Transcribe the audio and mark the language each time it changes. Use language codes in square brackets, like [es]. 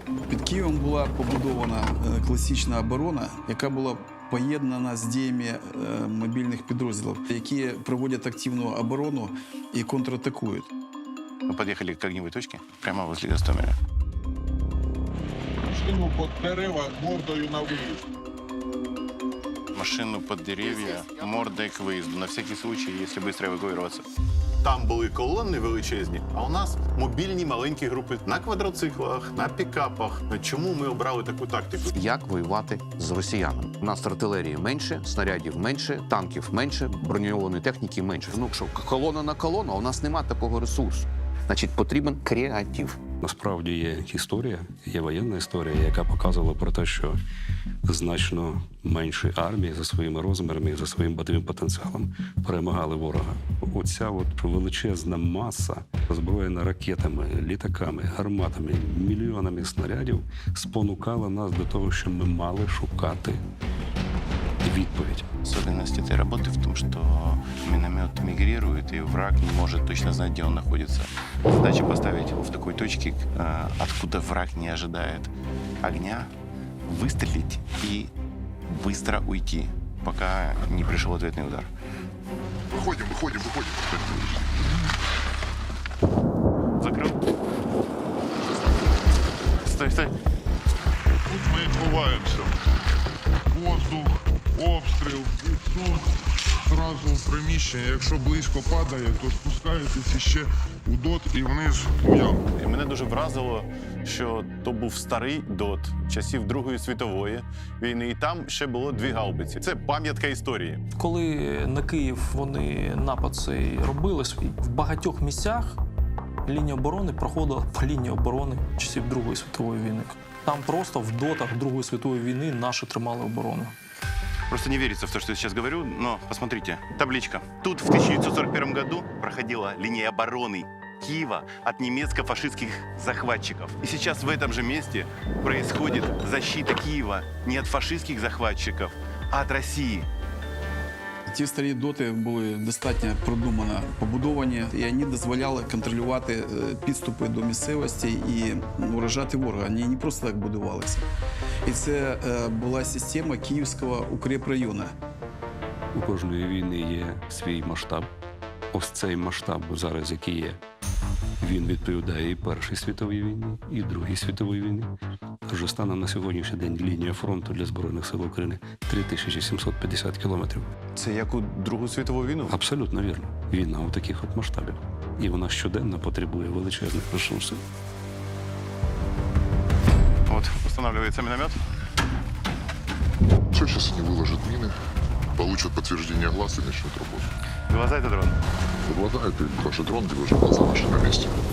[uk] Під Києвом була побудована класична оборона, яка була поєднана з діями мобільних підрозділів, які проводять активну оборону і контратакують. [ru] Мы подъехали к огневой точке, прямо возле Гостомеля. [uk] Машину под дерева мордою на виїзд. [ru] Машину под деревья, мордой к выезду, на всякий случай, если быстро эвакуироваться. [uk] Там були колони величезні, а у нас мобільні маленькі групи на квадроциклах, на пікапах. Чому ми обрали таку тактику? Як воювати з росіянами? У нас артилерії менше, снарядів менше, танків менше, броньованої техніки менше. Ну що, колона на колону, а у нас немає такого ресурсу. Значить, потрібен креатив. Насправді є історія, є воєнна історія, яка показувала про те, що значно менші армії за своїми розмірами і за своїм бойовим потенціалом перемагали ворога. Оця от величезна маса, озброєна ракетами, літаками, гарматами, мільйонами снарядів, спонукала нас до того, що ми мали шукати відповідь. [ru] Особенность этой работы в том, что миномет мигрирует, и враг не может точно знать, где он находится. Задача поставить его в такой точке, откуда враг не ожидает огня, выстрелить и быстро уйти, пока не пришел ответный удар. [uk] Виходимо, виходимо, виходимо. [ru] Закрыл. Стой, стой. [uk] Тут ми ховаємося. Воздух, обстріл, відсуд, зразу в приміщення. Якщо близько падає, то спускаєтесь іще у ДОТ і вниз у яму. І мене дуже вразило, що то був старий ДОТ часів Другої світової війни, і там ще було 2 гаубиці. Це пам'ятка історії. Коли на Київ вони напад цей робили, в багатьох місцях лінія оборони проходила по лінії оборони часів Другої світової війни. Там просто в дотах Другої світової війни наші тримали оборону. [ru] Просто не верится в то, что я сейчас говорю, но посмотрите, табличка. Тут в 1941 году проходила линия обороны Киева от немецко-фашистских захватчиков. И сейчас в этом же месте происходит защита Киева не от фашистских захватчиков, а от России. [uk] Ті старі доти були достатньо продумано побудовані, і вони дозволяли контролювати підступи до місцевості і уражати ворога. Вони не просто так будувалися. І це була система Київського укрепрайону. У кожної війни є свій масштаб. Ось цей масштаб зараз, який є, він відповідає і Першій світовій війні, і Другій світовій війні. Тож станом на сьогоднішній день лінія фронту для Збройних сил України 3750 кілометрів. Це як у Другу світову війну? Абсолютно вірно. Війна у таких от масштабів. І вона щоденно потребує величезних ресурсів. [ru] Вот, устанавливается миномет. Все, сейчас они выложат мины, получат подтверждение глаз и начнут работу. Глаза — это дрон. Глаза — это ваши дрон, где ваши глаза наши на месте.